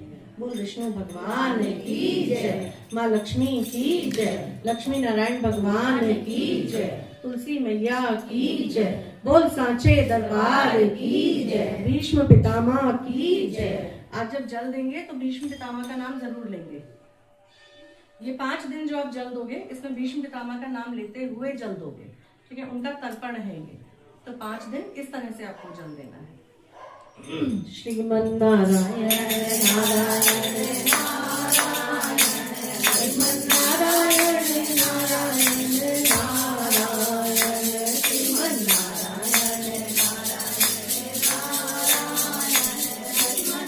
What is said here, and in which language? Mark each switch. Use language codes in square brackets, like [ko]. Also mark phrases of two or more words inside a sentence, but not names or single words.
[hi] बोल विष्णु भगवान की जय, माँ लक्ष्मी की जय, लक्ष्मी नारायण भगवान की जय, तुलसी मैया की जय, बोल सांचे दरबार की जय, भीष्म पितामह की जय। आज जब जल देंगे तो भीष्म पितामह का नाम जरूर लेंगे। ये 5 दिन जो आप जल दोगे, इसमें भीष्म पितामह का नाम लेते हुए जल दोगे, ठीक है, उनका तर्पण है ये। तो 5 दिन इस तरह से आपको जल देना है। श्रीमन नारायण नारायण नारायण, श्रीमन नारायण नारायण नारायण, श्रीमन नारायण नारायण नारायण, श्रीमन